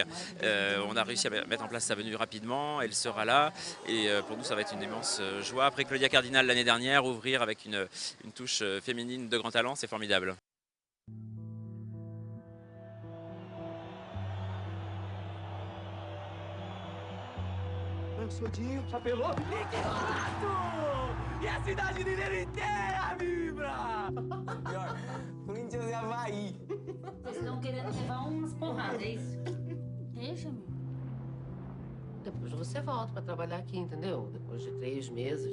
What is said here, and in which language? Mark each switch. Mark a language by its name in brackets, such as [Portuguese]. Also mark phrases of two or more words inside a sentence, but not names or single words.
[French] On a réussi à mettre en place sa venue rapidement, elle sera là et pour nous ça va être une immense joie. Après Claudia Cardinal l'année dernière, ouvrir avec une touche féminine de grand talent, c'est formidable. [Portuguese] Sodinho, chapelou. E a cidade mineira inteira vibra! Pior, Corinthians e Havaí. Vocês estão querendo levar umas porradas, é isso? Deixa, meu. Depois você volta pra trabalhar aqui, entendeu? Depois de 3 meses.